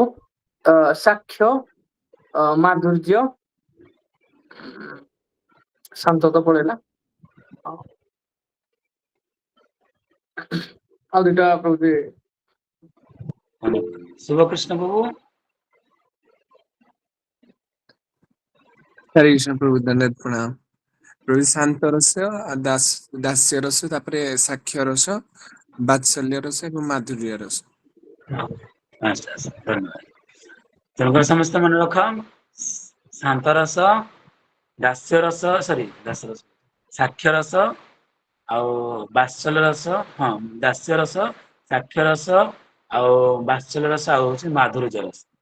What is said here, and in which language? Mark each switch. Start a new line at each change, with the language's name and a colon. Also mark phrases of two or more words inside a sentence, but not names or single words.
Odia: ସାକ୍ଷ୍ୟ, ମାଧୁର୍ଯ୍ୟ, ଶାନ୍ତ ତ ପଳେଇଲା, ଆଉ ଦୁଇଟା ପ୍ରଭୁ। ଶୁଭକୃଷ୍ଣ ପ୍ରଭୁ।
Hindi: हरे कृष्ण प्रभु, दंडवत प्रणाम प्रभु।
Odia: ଶାନ୍ତ ରସ, ଦାସ୍ୟ ରସ, ତାପରେ ସାକ୍ଷ୍ୟ ରସ, ବାତ୍ସଲ୍ୟ ରସ ଏବଂ ମାଧୁର୍ଯ୍ୟ ରସ। ଧନ୍ୟବାଦ। ତେଣୁକରି ସମସ୍ତେ ମନେ ରଖ, ଶାନ୍ତ ରସ, ଦାସ୍ୟ ରସ, ସାକ୍ଷ୍ୟ ରସ ଆଉ ବାତ୍ସଲ୍ୟ ରସ, ହଁ ଦାସ୍ୟ ରସ, ସାକ୍ଷ୍ୟ ରସ ଆଉ ବାତ୍ସଲ୍ୟ ରସ ଆଉ ହଉଛି ମାଧୁର୍ଯ୍ୟ ରସ।